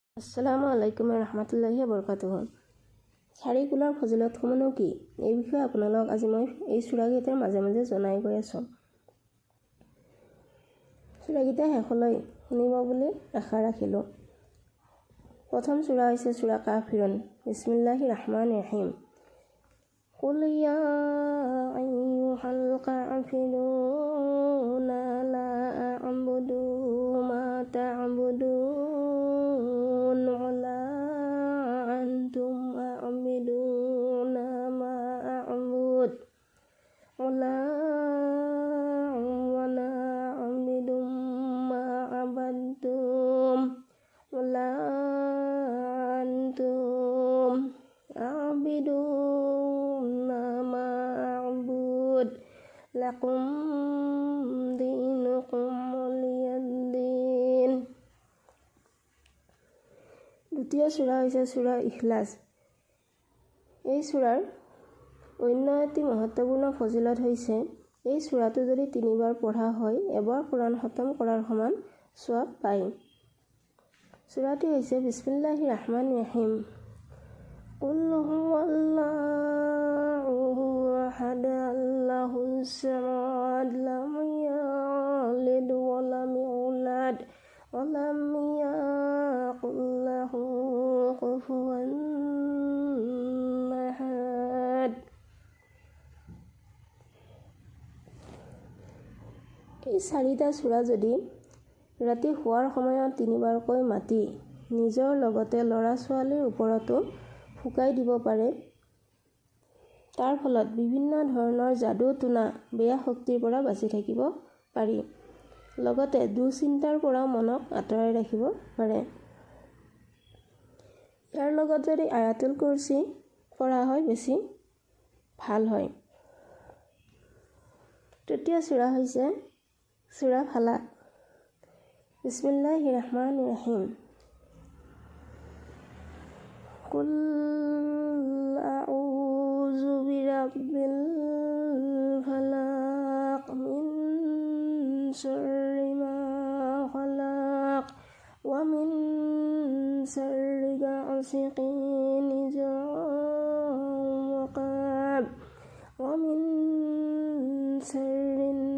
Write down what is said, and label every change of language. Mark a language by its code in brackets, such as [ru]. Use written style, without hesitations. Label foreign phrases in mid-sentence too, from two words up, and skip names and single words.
[ar] السلام عليكم رحمة الله بركاته. [as] চাৰিকুলৰ ফজিলতসমূহনো কি, এই বিষয়ে আপোনালোকক আজি মই এই সূৰাকেইটাৰ মাজে মাজে জনাই গৈ আছোঁ। সূৰাকেইটা শেষলৈ শুনিব বুলি আশা ৰাখিলোঁ। প্ৰথম সূৰা হৈছে সূৰা কাফিৰুন। [ar] بسم الله الرحمن الرحيم. قل يا أيها الكافرون لا أعبد ما تعبدون ولا أنتم عابدون ما أعبد ولا ولا عابد ما عبدتم ولا أنتم عابدون ما أعبد لكم دينكم ولي دين. [as] দ্বিতীয় সূৰা হৈছে সূৰা ইখলাছ। এই সূৰাৰ অন্য এটি মহত্বপূৰ্ণ ফজিলত হৈছে এই সূৰাটো যদি 3বাৰ পঢ়া হয় এবাৰ কোৰাণ খতম কৰাৰ সমান সওৱাব পায়। সূৰাটি হৈছে [ar] بسم الله الرحمن الرحيم. قل هو الله أحد الله الصمد لم يلد و لم يولد و لم يكن له كفوا أحد. [as] এই 4টা সূৰা যদি ৰাতি শোৱাৰ সময়ত 3বাৰকৈ মাতি নিজৰ লগতে ল'ৰা ছোৱালীৰ ওপৰতো ফুকাই দিব পাৰে, তাৰ ফলত বিভিন্ন ধৰণৰ যাদু টুনা বেয়া শক্তিৰ পৰা বাচি থাকিব পাৰি, লগতে দুশ্চিন্তাৰ পৰা মনক আঁতৰাই ৰাখিব পাৰে। ইয়াৰ লগত যদি আয়াতুল কুৰচি পঢ়া হয় বেছি ভাল হয়। তৃতীয় সূৰা হৈছে সূৰা ফালাক। [ar] بسم الله الرحمن الرحيم. قل أعوذ برب الفلق من شر ما خلق و من شر غاسق إذا وقب و من شر